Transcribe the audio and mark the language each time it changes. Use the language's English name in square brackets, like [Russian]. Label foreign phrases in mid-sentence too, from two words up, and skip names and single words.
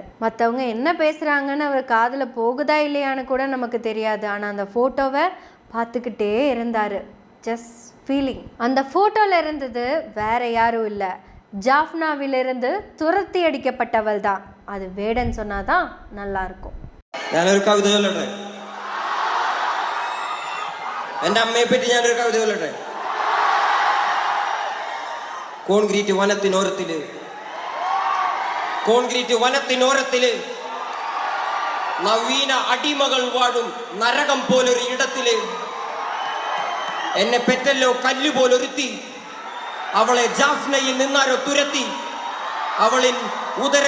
[Tamil] மற்றவங்க என்ன பேசுகிறாங்கன்னு அவர் காதில் போகுதா இல்லையான்னு கூட நமக்கு தெரியாது. ஆனால் அந்த ஃபோட்டோவை பார்த்துக்கிட்டே இருந்தார். [English] just feeling. [Tamil] அந்த ஃபோட்டோவில் இருந்தது வேற யாரும் இல்லை, ஜாஃப்னாவிலிருந்து துரத்தி அடிக்கப்பட்டவள் தான். அது வேடன் சொன்னாதான் நல்லா இருக்கும். [Malayalam] ഞാനൊരു കവിത ചൊല്ലട്ടെ. എൻ്റെ അമ്മയെ പറ്റി ഞാനൊരു കവിത ചൊല്ലട്ടെ. കോൺക്രീറ്റ് വനത്തിനോരത്തില് നവീന അടിമകൾ വാഴും നരകം പോലൊരു ഇടത്തില് എന്നെ പെറ്റല്ലോ കല്ലുപോലൊരുത്തി, അവളെ ജാഫ്നയിൽ നിന്നാരോ തുരത്തി, അവളിൻ ഉദര